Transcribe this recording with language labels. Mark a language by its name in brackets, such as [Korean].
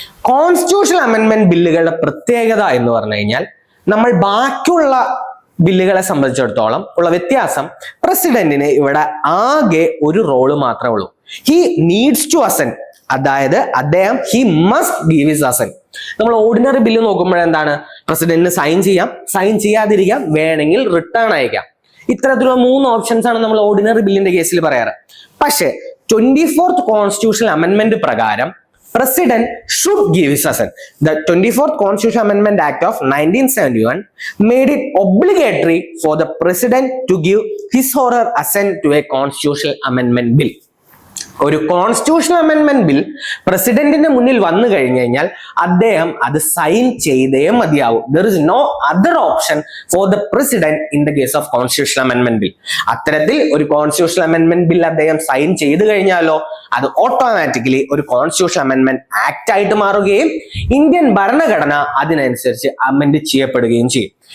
[Malayalam] Constitutional അമെൻമെന്റ് ബില്ലുകളുടെ പ്രത്യേകത എന്ന് പറഞ്ഞു കഴിഞ്ഞാൽ, നമ്മൾ ബാക്കിയുള്ള ബില്ലുകളെ സംബന്ധിച്ചിടത്തോളം ഉള്ള വ്യത്യാസം, പ്രസിഡന്റിന് ഇവിടെ ആകെ ഒരു റോള് മാത്രമേ ഉള്ളൂ. [English] he needs to assent, [Malayalam] അതായത് അദ്ദേഹം [English] He must give his assent. [Malayalam] നമ്മൾ ഓർഡിനറി ബില്ല് നോക്കുമ്പോഴെന്താണ്? പ്രസിഡന്റിന് സൈൻ ചെയ്യാം, സൈൻ ചെയ്യാതിരിക്കാം, വേണമെങ്കിൽ റിട്ടേൺ അയക്കാം. ഇത്തരത്തിലുള്ള 3 ഓപ്ഷൻസ് ആണ് നമ്മൾ ഓർഡിനറി ബില്ലിന്റെ കേസിൽ പറയാറ്. പക്ഷേ 24th കോൺസ്റ്റിറ്റ്യൂഷണൽ അമെൻമെന്റ് പ്രകാരം [English] President should give his assent. The 24th Constitutional Amendment Act of 1971 made it obligatory for the President to give his or her assent to a constitutional amendment bill. [Malayalam] ഒരു constitutional അമെൻമെന്റ് bill പ്രസിഡന്റിന്റെ മുന്നിൽ വന്നു കഴിഞ്ഞു കഴിഞ്ഞാൽ അദ്ദേഹം അത് sign ചെയ്തേ മതിയാവും. [English] There is no other option for the president in the case of constitutional അമെൻമെന്റ് bill. [Malayalam] അത്തരത്തിൽ ഒരു കോൺസ്റ്റിറ്റ്യൂഷണൽ അമെൻമെന്റ് ബിൽ അദ്ദേഹം സൈൻ ചെയ്തു കഴിഞ്ഞാലോ അത് ഓട്ടോമാറ്റിക്കലി ഒരു കോൺസ്റ്റിറ്റ്യൂഷണൽ അമെൻമെന്റ് ആക്ട് ആയിട്ട് മാറുകയും ഇന്ത്യൻ ഭരണഘടന അതിനനുസരിച്ച് അമെൻഡ് ചെയ്യപ്പെടുകയും ചെയ്യും.